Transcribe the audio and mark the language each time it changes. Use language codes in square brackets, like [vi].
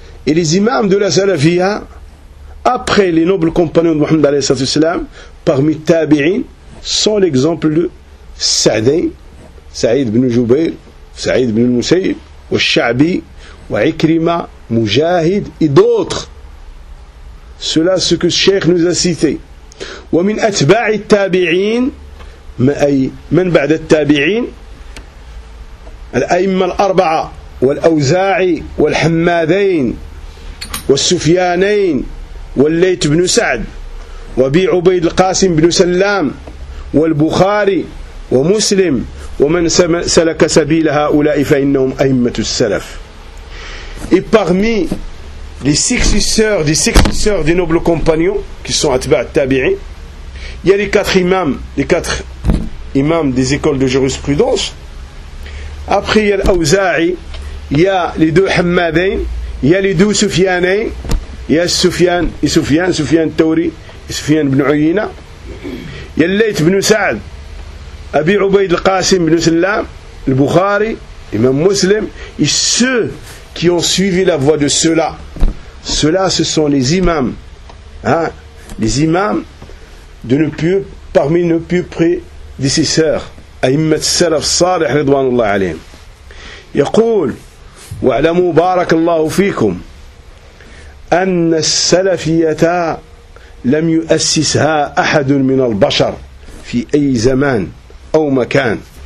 [fr] Et les imams de la salafia, après les nobles compagnons de Mohammed alayhi [ar] sallallahu alayhi wa sallam, [fr] parmi tabi'in, sont l'exemple de Sa'dayn, Sa'id ibn Jubayr, Sa'id ibn al-Musayyib, wa Sha'bi, wa Ikrima, Mujahid, et d'autres. Cela, ce que le Cheikh nous a cité. [ar] Wa min atba'i tabi'in, man ba'da tabi'in, al-a'imma al-arba'a, wal-awza'i, wal-hammadayn, والسفيانين والليت بن سعد وبي عبيد القاسم بن سلام والبخاري ومسلم ومن سلك سبيل هؤلاء فإنهم أئمة السلف. [fr] Et parmi les successeurs des successeurs des nobles compagnons qui sont atba' al-tabi'in, il y a les quatre imams des écoles de jurisprudence. Après il y a l'Awza'i, il y a les deux Hammadayn, il y a les deux Soufianais, il y a Soufian et Soufian, Soufian Tauri et Soufian ibn Uyina, il y a Layth ibn Sa'd, Abi Ubaid al-Qasim ibn Sallam, le Bukhari, l'imam Muslim, et ceux qui ont suivi la voie de ceux-là. Ceux-là, ce sont les imams. Hein, les imams de nos plus, parmi nos plus prédécesseurs. [ar] Aïmmat Salaf Salih Ridwanullah alayhim. Yaqoul, واعلموا بارك الله فيكم أن السلفية لم يؤسسها أحد من البشر في أي زمان أو مكان.